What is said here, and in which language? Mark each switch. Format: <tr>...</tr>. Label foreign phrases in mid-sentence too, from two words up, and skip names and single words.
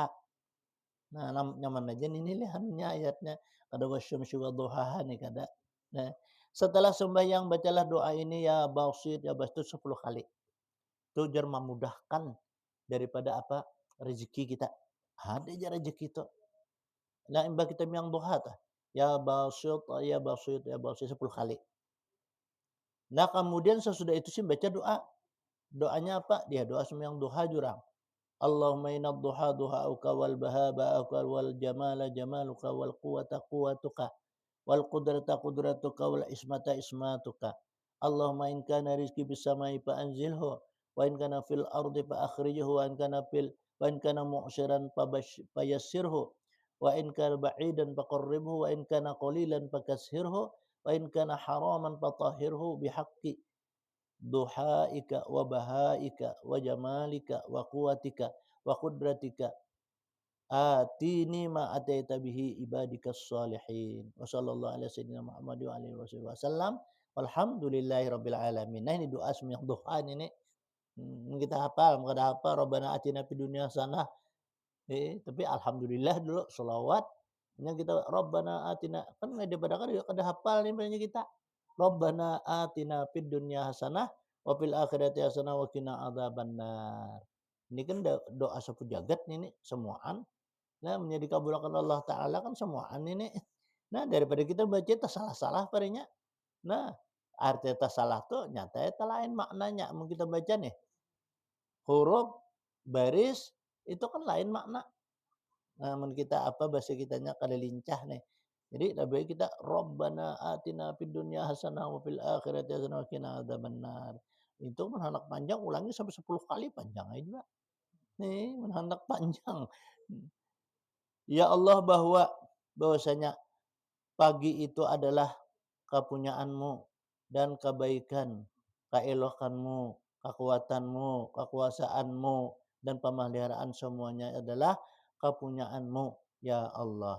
<bjn>Nah, nyaman aja ini lihatnya ayatnya kada</bjn> <ar>والشمس وضحاها</ar> <bjn>nih kada. Nah, setelah sembahyang bacalah doa ini</bjn> <ar>يا باسط يا باس</ar> <bjn>itu 10 kali. Itu jar memudahkan daripada apa? Rezeki kita. Ada aja rezeki itu. Nah, imba kita yang duha tah.</bjn> <ar>يا باسط يا باسط يا باسط 10 kali.</ar> <bjn>Nah, kemudian sesudah itu sih baca doa. Doanya apa? Dia doa sembahyang duha jurang.</bjn> <ar>اللهم إن الضحاء ضحاؤك والبهاء بهاؤك والجمال جمالك والقوة قوتك والقدرة قدرتك والعصمة عصمتك. اللهم إن كان رزقي في السماء فأنزله وإن كان في الأرض فأخرجه وإن كان معسرا فيسره وإن كان بعيدا فقربه وإن كان قليلا فكثره وإن كان حراما فطهره بحق ضحائك وبهائك وجمالك وقوتك وقدرتك آتني ما آتيت به عبادك الصالحين وصلى الله عليه سيدنا محمد وآله وسلم والحمد لله رب العالمين.</ar> <bjn>Nah ini doa sembahyang duha ini. Kita hafal, kada hafal</bjn> <ar>ربنا آتنا في الدنيا حسنة.</ar> <bjn>Tapi alhamdulillah dulu selawat nya kita</bjn> <ar>ربنا آتنا</ar> <bjn>kan daripada kan kada hafal nih banyak kita.</bjn> <ar>ربنا آتنا في الدنيا حسنة وفي الآخرة حسنة وقنا عذاب النار.</ar> <bjn>Ini kan doa sapu jagat ini semuaan. Nah, menjadi kabulkan Allah Ta'ala kan semuaan ini. Nah, daripada kita baca tak salah-salah parinya. Nah, arti tak salah tuh nyata itu lain maknanya. Mau kita baca nih, huruf, baris, itu kan lain makna. Nah, mun kita apa bahasa kitanya kada lincah nih. Jadi lebih baik kita</bjn> <ar>ربنا آتنا في الدنيا حسنة وفي الآخرة حسنة وقنا عذاب النار.</ar> <bjn>Itu menhandak panjang ulangi sampai 10 kali panjang aja. Nih, menhandak panjang. Ya Allah bahwasanya pagi itu adalah kepunyaanmu dan kebaikan, keelokanmu, kekuatanmu, kekuasaanmu, dan pemeliharaan semuanya adalah kepunyaanmu, ya Allah.</bjn>